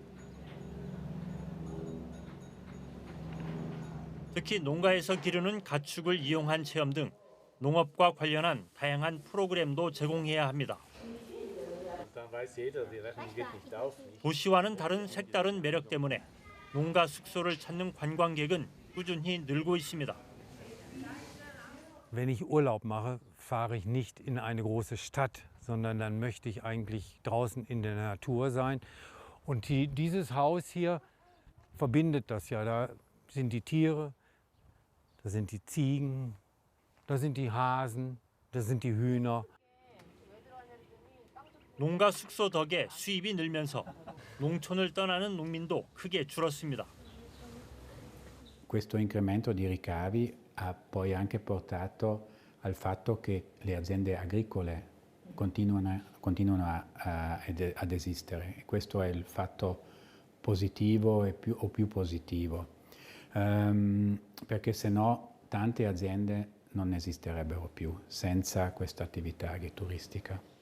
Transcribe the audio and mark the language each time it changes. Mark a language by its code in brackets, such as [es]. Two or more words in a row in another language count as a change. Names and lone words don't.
[ko] 특히 농가에서 기르는 가축을 이용한 체험 등 농업과 관련한 다양한 프로그램도 제공해야 합니다. 도시와는 다른 색다른 매력 때문에 농가 숙소를 찾는 관광객은 꾸준히 늘고 있습니다. [de] Wenn ich Urlaub mache, fahre ich nicht in eine große Stadt, sondern dann möchte ich eigentlich draußen in der Natur sein. Und dieses Haus hier verbindet das ja. Da sind die Tiere, da sind die Ziegen, da sind die Hasen, da sind die Hühner. [ko] 농가 숙소 덕에 수입이 늘면서 농촌을 떠나는 농민도 크게 줄었습니다. [it] Questo incremento di ricavi ha poi anche portato al fatto che le aziende agricole continuano ad esistere. Questo è il fatto positivo o più positivo, perché se no tante aziende non esisterebbero più senza questa attività agrituristica.